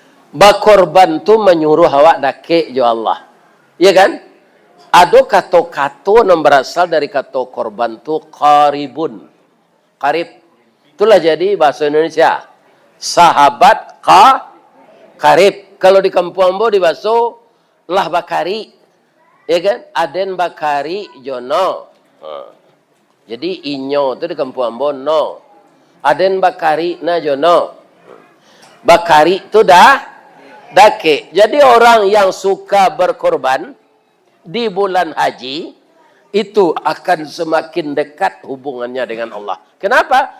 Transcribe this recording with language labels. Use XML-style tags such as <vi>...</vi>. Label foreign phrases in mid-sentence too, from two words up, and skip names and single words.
<min>Bakorban tu menyuruh awak dake jo Allah.</min> <id>Ya kan? Ada kata-kata yang berasal dari kata korban tu qaribun. Qarib. Itulah jadi bahasa Indonesia. Sahabat qarib.</id> <min>Kalau di kampung ambo di bahasa lah bakari. Ya kan? Aden bakari jono. Jadi inyo tu di kampung ambo no. Aden bakari na jono. Bakari tu dah dake.</min> <id>Jadi orang yang suka berkorban di bulan haji itu akan semakin dekat hubungannya dengan Allah. Kenapa?</id>